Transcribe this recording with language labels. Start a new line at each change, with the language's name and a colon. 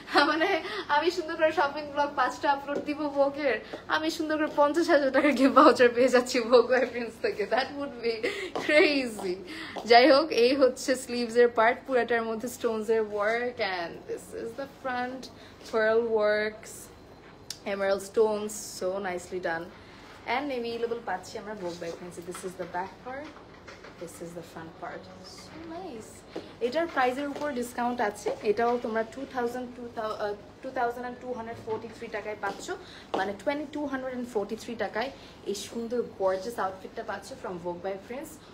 Bangla: মানে আমি সুন্দর করে শপিং ব্লগ 5টা আপলোড দিব ভোগের, আমি সুন্দর করে 50,000 টাকার গিফট ভাউচার পেয়ে যাচ্ছি ভোগ বাই প্রিন্স থেকে।
English: That would be crazy.
Bangla: যাই হোক, এই হচ্ছে স্লিভস এর পার্ট, পুরাটার মধ্যে স্টোনস এর work,
English: And this is the front, pearl works, emerald stones, so nicely done.
Bangla: And available পাচ্ছি আমরা ভোগ by Prince.
English: This is the back part, this is the front part, so nice.
Bangla: এটার প্রাইসের উপর discount আছে, এটাও তোমরা 2243 টাকায় পাচ্ছ, মানে 2243 টাকায় এই সুন্দর গর্জিয়াস আউটফিটটা পাচ্ছ ফ্রম ভোগ বাই প্রিন্স।